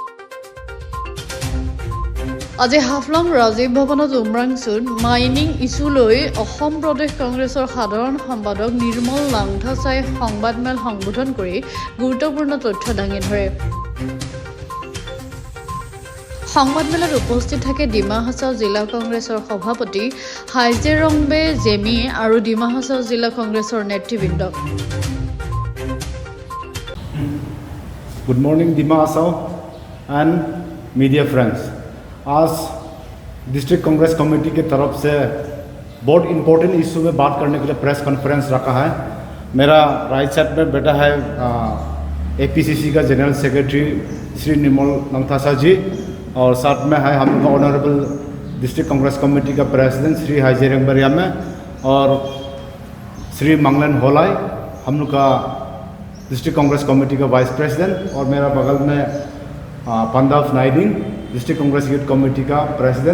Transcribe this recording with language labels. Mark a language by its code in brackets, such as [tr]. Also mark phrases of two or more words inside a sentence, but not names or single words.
[as] আজি হাফলং ৰাজীৱ ভৱনত উমৰাংচুত মাইনিং ইছ্যুলৈ অসম প্ৰদেশ কংগ্ৰেছৰ সাধাৰণ সম্পাদক নিৰ্মল লাংথাচাই সংবাদমেল সম্বোধন কৰি গুৰুত্বপূৰ্ণ তথ্য দাঙি ধৰে। সংবাদমেলত উপস্থিত থাকে ডিমা হাছাও জিলা কংগ্ৰেছৰ সভাপতি হাইজেৰংবে জেমি আৰু ডিমা হাছাও জিলা কংগ্ৰেছৰ নেতৃবৃন্দ। [en] good morning Dima Hasao and media friends. [hi] आज [en] district Congress committee [hi] की तरफ से बहुत [en] important issue [hi] में बात करने के लिए [en] press conference [hi] रखा है। मेरा [en] right side [hi] में बैठा है APCC का [en] general secretary [hi] श्री निर्मल लांथासा जी और साथ में है हम लोग [en] honourable district Congress committee [hi] का प्रेसिडेंट श्री हाइजेरंबे जमी और श्री मंगलन होलाई हम लोग का [en] district Congress committee [hi] का [en] vice president [hi] और मेरा बगल में पंदाफ नाइडिंग [en] district Congress youth committee [hi] का प्रेसिडेंट।